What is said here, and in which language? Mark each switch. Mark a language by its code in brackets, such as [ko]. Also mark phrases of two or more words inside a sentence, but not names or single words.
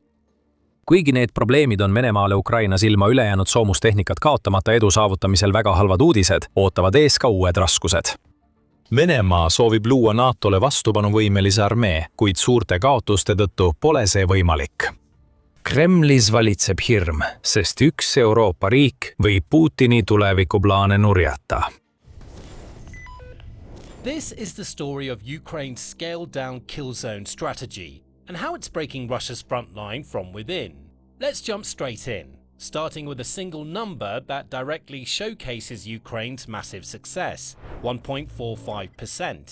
[et] Kuigi need probleemid on Venemaale Ukrainas ilma ülejäänud soomustehnikat kaotamata edu saavutamisel väga halvad uudised, ootavad ees ka uued raskused. Venemaa soovib luua NATOle vastupanuvõimelise armee, kuid suurte kaotuste tõttu pole see võimalik. Kremlis valitseb hirm, sest üks Euroopa riik võib Putini tulevikuplaane nurjata. [en] This is the story of Ukraine's scaled-down kill zone strategy and how it's breaking Russia's front line from within. Let's jump straight in, starting with a single number that directly showcases Ukraine's massive success, 1.45%.